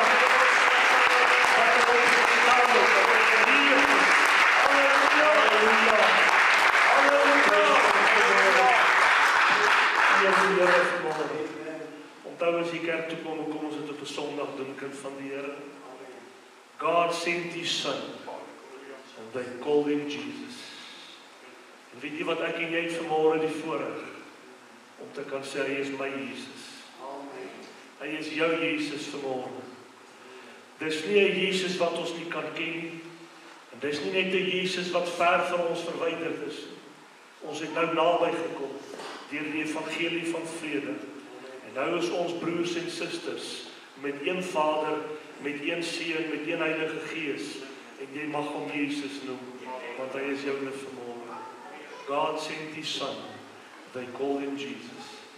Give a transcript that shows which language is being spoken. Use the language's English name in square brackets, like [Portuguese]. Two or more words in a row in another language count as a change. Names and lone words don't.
[Afrikaans] Wat het ons gestaan het, wat het geleef het. Halleluja. Halleluja. Onthou as die kerk toe kom ons dit op 'n Sondag doen, kind van die Here. [English] God sent his son, and they called him Jesus. [Afrikaans] En weet jy wat, ek en jy het vanmôre die voorreg om te kan sê, hy is my Jesus. Hy is jou Jesus vanmôre. Dis nie 'n Jesus wat ons nie kan ken nie, en dis nie net 'n Jesus wat ver van ons verwyderd is. Ons het nou naby gekom deur die evangelie van vrede. En nou is ons broers en susters met een Vader, met een Seun, met een Heilige Gees. En jy mag hom Jesus noem, want hy is joune vanmôre. [English] God sent his son, they call him Jesus.